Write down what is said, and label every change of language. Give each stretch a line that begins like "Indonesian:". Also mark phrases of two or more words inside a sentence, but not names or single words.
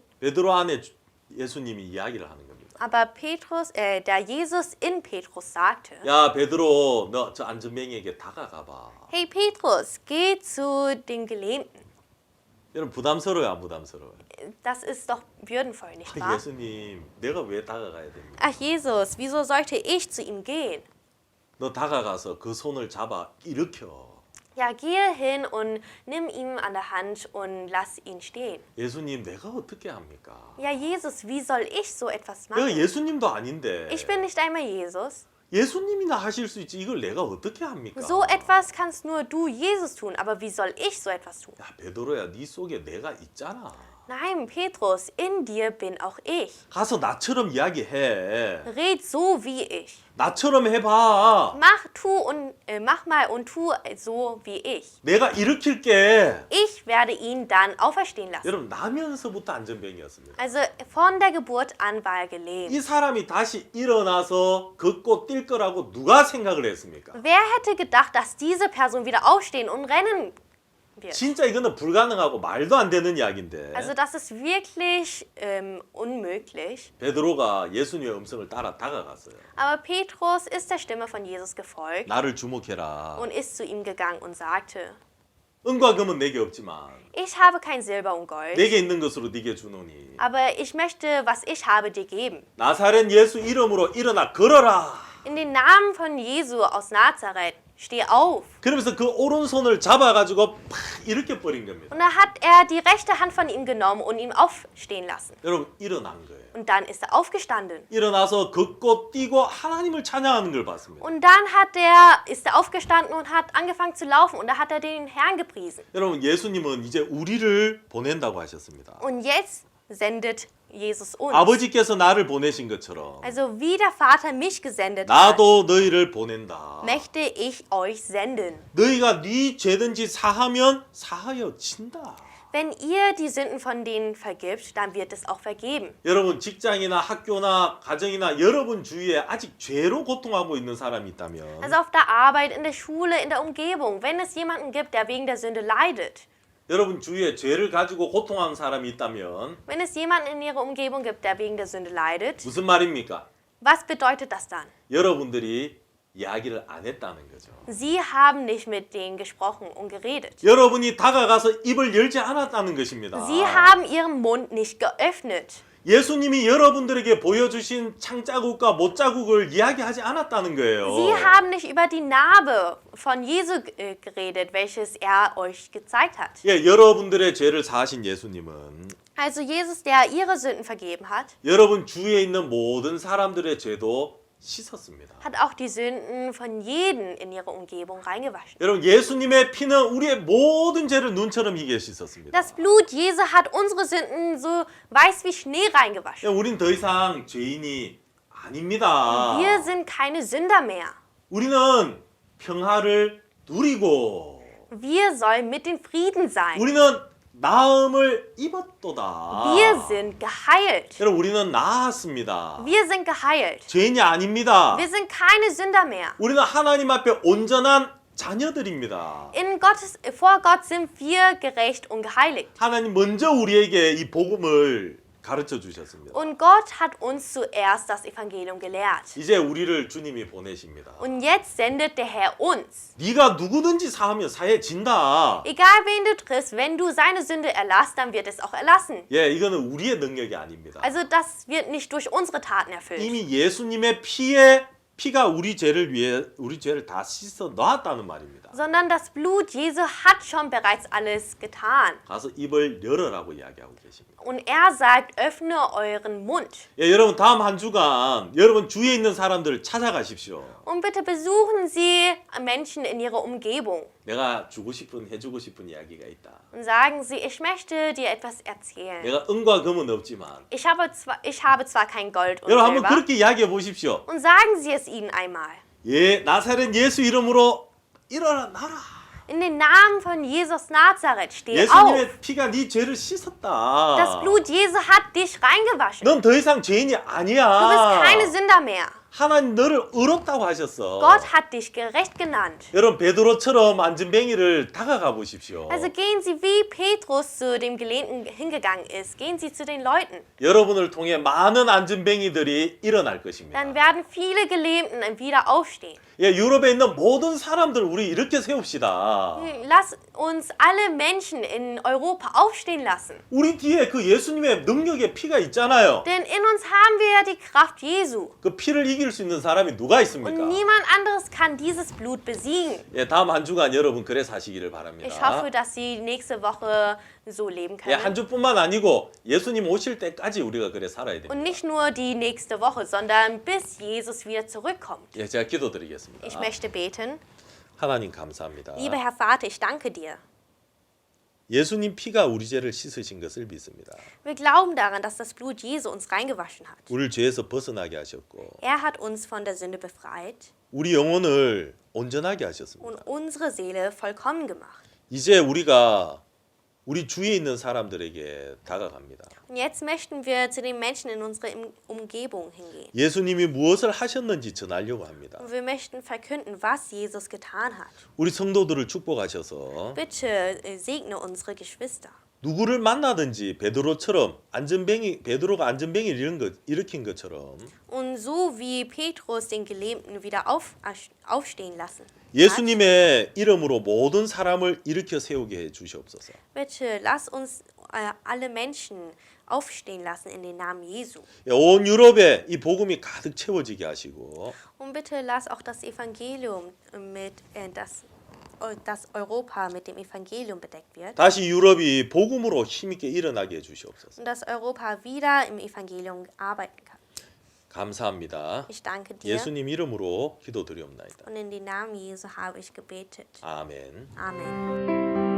Korean: 베드로 안에 예수님이 이야기를 하는 겁니다.
German: Aber der Jesus in Petrus sagte,
Korean: 야 베드로, 너 저 안전뱅이에게 다가가 봐.
German: hey Petrus, geh zu den Gelähmten.
Korean: 여러분 부담스러워요, 안 부담스러워요?
German: Das ist doch würdenvoll, nicht wahr?
Korean: 예수님, 내가 왜 다가가야 됩니까?
German: Ach Jesus, wieso sollte ich zu ihm gehen?
Korean: 너 다가가서 그 손을 잡아 일으켜.
German: Ja, gehe hin und nimm ihn an der Hand und lass ihn stehen.
Korean: 예수님, 내가 어떻게 합니까?
German: Ja, Jesus, wie soll ich so etwas
Korean: 내가
German: machen?
Korean: 예수님도 아닌데
German: Ich bin nicht einmal Jesus.
Korean: 예수님이나 하실 수 있지 이걸 내가 어떻게 합니까?
German: So etwas kannst nur du, Jesus, tun. Aber wie soll ich so etwas tun?
Korean: 야 베드로야, 네 속에 내가 있잖아.
German: Nein, Petrus, in dir bin auch ich.
Korean: 가서 나처럼 이야기해.
German: Red so wie ich.
Korean: 나처럼 해봐.
German: Mach mal und tu so wie ich.
Korean: 내가 일으킬게.
German: Ich werde ihn dann auferstehen lassen.
Korean: 여러분 나면서부터 안전뱅이였습니다.
German: Also von der Geburt an war er gelähmt.
Korean: 이 사람이 다시 일어나서 걷고 뛸 거라고 누가 생각을 했습니까?
German: Wer hätte gedacht, dass diese Person wieder aufstehen und rennen wird?
Korean: 진짜 이거는 불가능하고 말도 안 되는 이야기인데
German: Also das ist wirklich unmöglich.
Korean: 베드로가 예수님의 음성을 따라 다가갔어요.
German: Aber Petrus ist der Stimme von Jesus gefolgt
Korean: 나를 주목해라.
German: und ist zu ihm gegangen und sagte,
Korean: 은과 금은 내게 없지만
German: ich habe kein Silber und Gold,
Korean: 내게 있는 것으로 네게 주노니
German: aber ich möchte, was ich habe, dir geben.
Korean: 나사렛 예수 이름으로 일어나 걸어라.
German: In den Namen von Jesu aus Nazareth, steh auf.
Korean: 그러면서 그 오른손을 잡아가지고 팍 이렇게 버린 겁니다.
German: Und da hat er die rechte Hand von ihm genommen und ihn aufstehen lassen.
Korean: 여러분 일어난 거예요.
German: Und dann ist er aufgestanden.
Korean: 일어나서 걷고 뛰고 하나님을 찬양하는 걸 봤습니다.
German: Und dann ist er aufgestanden und hat angefangen zu laufen. Und da hat er den Herrn gepriesen.
Korean: 여러분 예수님은 이제 우리를 보낸다고 하셨습니다.
German: Und jetzt sendet Jesus uns.
Korean: 아버지께서 나를 보내신 것처럼
German: Also wie der Vater mich gesendet hat,
Korean: 나도 너희를 보낸다.
German: möchte ich euch senden.
Korean: 너희가 네 죄든지 사하면 사하여 친다.
German: Wenn ihr die Sünden von denen vergibt, dann wird es auch vergeben.
Korean: 여러분 직장이나 학교나 가정이나 여러분 주위에 아직 죄로 고통하고 있는 사람이 있다면
German: Also auf der Arbeit, in der Schule, in der Umgebung, wenn es jemanden gibt, der wegen der Sünde leidet,
Korean: 여러분 주위에 죄를 가지고 고통하는 사람이 있다면
German: wenn es jemanden in ihrer Umgebung gibt, der wegen der Sünde leidet,
Korean: 무슨 말입니까?
German: was bedeutet das dann?
Korean: 여러분들이 이야기를 안 했다는 거죠.
German: Sie haben nicht mit denen gesprochen und geredet.
Korean: 여러분이 다가가서 입을 열지 않았다는 것입니다.
German: Sie haben ihren Mund nicht geöffnet.
Korean: 예수님이 여러분들에게 보여주신 창자국과 못자국을 이야기하지 않았다는 거예요.
German: Sie haben nicht über die Narbe von Jesu geredet, welches er euch gezeigt hat.
Korean: 예, 여러분들의 죄를 사하신 예수님은
German: Also Jesus, der ihre Sünden vergeben hat,
Korean: 여러분 주위에 있는 모든 사람들의 죄도 씻었습니다.
German: hat auch die Sünden von jedem in ihre Umgebung reingewaschen.
Korean: 여러분 예수님의 피는 우리의 모든 죄를 눈처럼 희게 씻었습니다.
German: Das Blut Jesu hat unsere Sünden so weiß wie Schnee reingewaschen.
Korean: 우린 더 이상 죄인이 아닙니다.
German: Wir sind keine Sünder mehr.
Korean: 우리는 평화를 누리고
German: Wir sollen mit den Frieden sein.
Korean: 우리는 나음을 입었도다.
German: Wir sind geheilt.
Korean: 여러분 우리는 나았습니다.
German: Wir sind geheilt.
Korean: 죄인이 아닙니다.
German: Wir sind keine Sünder mehr.
Korean: 우리는 하나님 앞에 온전한 자녀들입니다.
German: Vor Gott sind wir gerecht und geheiligt.
Korean: 하나님 먼저 우리에게 이 복음을 가르쳐 주셨습니다.
German: Und Gott hat uns zuerst das Evangelium gelehrt.
Korean: 이제 우리를 주님이 보내십니다.
German: Und jetzt sendet der Herr uns.
Korean: 네가 누구든지 사하면 사해진다.
German: Egal wen du triffst, wenn du seine Sünde erlasst, dann wird es auch erlassen.
Korean: 예, 이거는 우리의 능력이 아닙니다.
German: Also das wird nicht durch unsere Taten erfüllt.
Korean: 이미 예수님의 피가 우리 죄를 다 씻어 놨다는 말입니다.
German: Sondern das Blut Jesu hat schon bereits alles getan.
Korean: 가서 입을 열어라고 이야기하고 계십니다.
German: Und er sagt, öffne euren Mund.
Korean: 예, 여러분 다음 한 주간 여러분 주위에 있는 사람들을 찾아가십시오.
German: Und bitte besuchen Sie Menschen in ihrer Umgebung.
Korean: 내가 해주고 싶은 이야기가 있다.
German: Und sagen Sie, ich möchte dir etwas erzählen.
Korean: 내가 은과 금은 없지만
German: Ich habe zwar kein Gold und
Korean: 여러분 한번
German: Silber.
Korean: 그렇게 이야기해 보십시오.
German: Und sagen Sie es ihnen einmal.
Korean: 예, 나사렛 예수 이름으로 일어나라.
German: In den Namen von Jesus Nazareth, steh auf.
Korean: 예수님의 피가 네 죄를 씻었다.
German: Das Blut Jesu hat dich reingewaschen.
Korean: 넌 더 이상 죄인이
German: Du bist
Korean: 아니야.
German: keine Sünder mehr.
Korean: 하나님 너를 의롭다고 하셨어.
German: Gott hat dich gerecht genannt.
Korean: 여러분 베드로처럼 안전뱅이를 다가가 보십시오.
German: Also gehen Sie, wie Petrus zu dem Gelähmten hingegangen ist, gehen Sie zu den Leuten.
Korean: 여러분을 통해 많은 안전뱅이들이 일어날 것입니다.
German: Dann werden viele Gelähmten wieder aufstehen.
Korean: 예, 유럽에 있는 모든 사람들 우리 이렇게 세웁시다.
German: Lass uns alle Menschen in Europa aufstehen lassen.
Korean: 우리 뒤에 그 예수님의 능력의 피가 있잖아요.
German: Denn in uns haben wir ja die Kraft Jesu.
Korean: 그 피를 이길 수 있는 사람이 누가
German: Und
Korean: 있습니까?
German: niemand anderes kann dieses Blut besiegen.
Korean: 예, 다음 한 주간 여러분 그래 사시기를 바랍니다.
German: Ich hoffe, dass Sie nächste Woche so leben
Korean: 예, 한
German: können.
Korean: 주뿐만 아니고 예수님 오실 때까지 우리가 그래 살아야 됩니다.
German: Und nicht nur die nächste Woche, sondern bis Jesus wieder zurückkommt.
Korean: 예, 제가 기도드리겠습니다.
German: Ich möchte beten.
Korean: 하나님 감사합니다.
German: Lieber Herr Vater, ich danke dir.
Korean: 예수님 피가 우리 죄를 씻으신 것을 믿습니다.
German: Wir glauben daran, dass das Blut Jesu uns reingewaschen hat.
Korean: 우리를 죄에서 벗어나게 하셨고
German: Er hat uns von der Sünde befreit
Korean: 우리 영혼을 온전하게 하셨습니다.
German: und unsere Seele vollkommen gemacht.
Korean: 이제 우리가 우리 주위에 있는 사람들에게 다가갑니다.
German: Und jetzt möchten wir zu den Menschen in unserer Umgebung hingehen.
Korean: 예수님이 무엇을 하셨는지 전하려고 합니다.
German: Und wir möchten verkünden, was Jesus getan hat.
Korean: 우리 성도들을 축복하셔서
German: Bitte segne unsere Geschwister.
Korean: 누구를 만나든지 베드로가 안전뱅이를 일으킨 것처럼
German: Und so wie Petrus den Gelähmten wieder aufstehen lassen hat,
Korean: 예수님의 이름으로 모든 사람을 일으켜 세우게 해 주시옵소서.
German: bitte lass uns alle Menschen aufstehen lassen in den Namen Jesu.
Korean: 온 유럽에 이 복음이 가득 채워지게 하시고
German: Und bitte lass auch das Evangelium dass Europa mit dem Evangelium bedeckt wird.
Korean: 다시 유럽이 복음으로 힘있게 일어나게 해주시옵소서.
German: Und dass Europa wieder im Evangelium arbeiten kann.
Korean: 감사합니다.
German: Ich danke dir.
Korean: 예수님 이름으로 기도드리옵나이다.
German: Und in den Namen Jesu habe ich gebetet.
Korean: 아멘.
German: Amen.